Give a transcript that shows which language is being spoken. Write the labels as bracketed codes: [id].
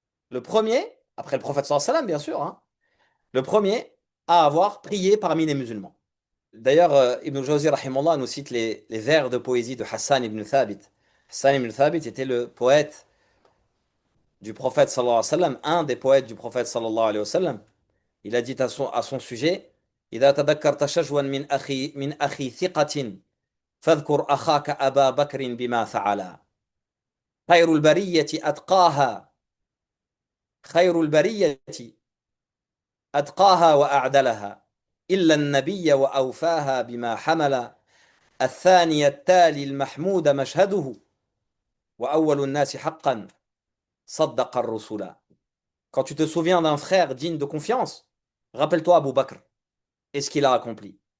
[fr] Le premier, après le prophète sallallahu alayhi wa sallam bien sûr, hein, le premier à avoir prié parmi les musulmans. D'ailleurs, Ibn Jawzi rahimahullah nous cite les vers de poésie de Hassan ibn Thabit. Hassan ibn Thabit était le poète du prophète sallallahu alayhi wa sallam, un des poètes du prophète sallallahu alayhi wa sallam. Il a dit à son sujet, [ar] إذا تذكرت شجوا من أخي ثقة فاذكر أخاك أبا بكر بما فعلا خير البرية أتقاها خير البرية أتقاها وأعدلها إلا النبي وأوفاها بما حمل الثاني التالي المحمود مشهده وأول الناس حقا صدق الرسل. [fr] Quand tu te souviens d'un frère digne de confiance, rappelle-toi Abu Bakr et ce qu'il a accompli.